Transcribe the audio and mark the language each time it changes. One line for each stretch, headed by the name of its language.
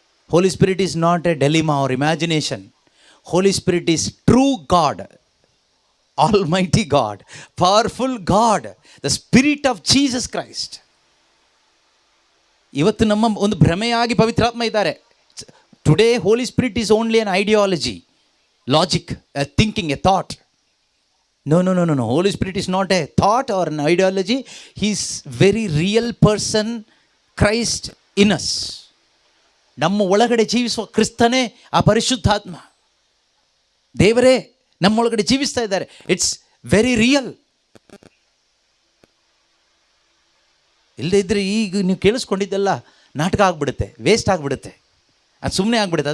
English: Holy spirit is not a dilemma or imagination. Holy Spirit is true God, Almighty God, powerful God, the Spirit of Jesus Christ.
Kannada: ಇವತ್ತು ನಮ್ಮ ಒಂದು ಭ್ರಮೆಯಾಗಿ ಪವಿತ್ರಾತ್ಮ ಇದ್ದಾರೆ.
English: Today holy spirit is only an ideology, logic, a thinking, a thought. No. Holy Spirit is not a thought or an ideology. He is very real person, Christ in us.
Kannada: ನಮ್ಮ ಒಳಗಡೆ ಜೀವಿಸುವ ಕ್ರಿಸ್ತನೇ ಆ ಪರಿಶುದ್ಧಾತ್ಮ. ದೇವರೇ ನಮ್ಮೊಳಗಡೆ ಜೀವಿಸ್ತಾ ಇದ್ದಾರೆ.
English: It's very real.
Kannada: ಇಲ್ಲದೇ ಇದ್ದರೆ ಈಗ ನೀವು ಕೇಳಿಸ್ಕೊಂಡಿದ್ದೆಲ್ಲ ನಾಟಕ ಆಗಿಬಿಡುತ್ತೆ, ವೇಸ್ಟ್ ಆಗಿಬಿಡುತ್ತೆ, ಅದು ಸುಮ್ಮನೆ ಆಗಿಬಿಡುತ್ತೆ.